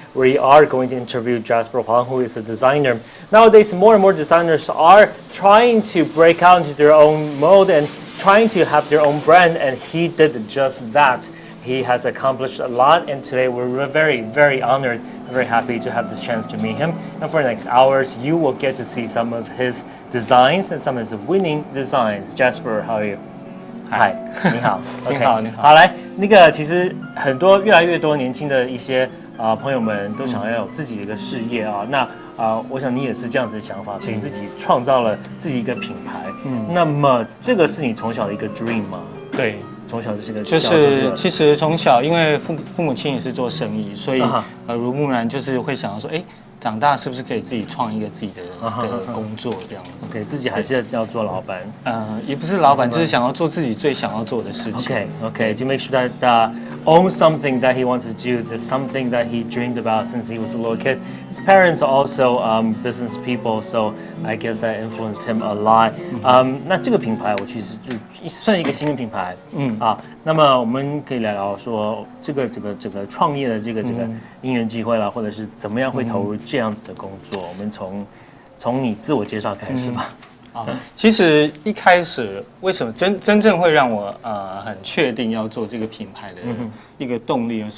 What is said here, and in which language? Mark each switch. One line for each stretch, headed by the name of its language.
English: We are going to interview Jasper Huang, who is a designer. Nowadays, more and more designers are trying to break out into their own mode and trying to have their own brand, and he did just that. He has accomplished a lot, and today we're very, very honored, very happy to have this chance to meet him. And for the next hours, you will get to see some of his designs and some of his winning designs. Jasper, how are you? Hi，
Chinese: 你好，你好，你好。好，来，那个其实越来越多年轻的一些朋友们都想要有自己的一个事业啊。那我想你也是这样子的想法，所以自己创造了自己一个品牌。那么这个是你从小的一个 dream 吗？对。从小就是个就是其实从小因为父母亲也是做生意，所以耳濡目染就是会想要说，哎，长大是不是可以自己创一个自己的工作这样子？ OK， 自己还是要做老板。也不是老板，就是想要做自己最想要做的事情。
English: OK， to make sure that own something that he wants to do, that's something that he dreamed about since he was a little kid. His parents are also business people, so I guess that influenced him a lot.
Chinese: 那这个品牌我其实就算一个新的品牌，那么我们可以聊聊说这个创业的这个因缘机会啦，或者是怎么样会投入这样子的工作。我们从你自我介绍开始吧。其实一开始为什么真正会让我很确定要做这个品牌的一个动力呢？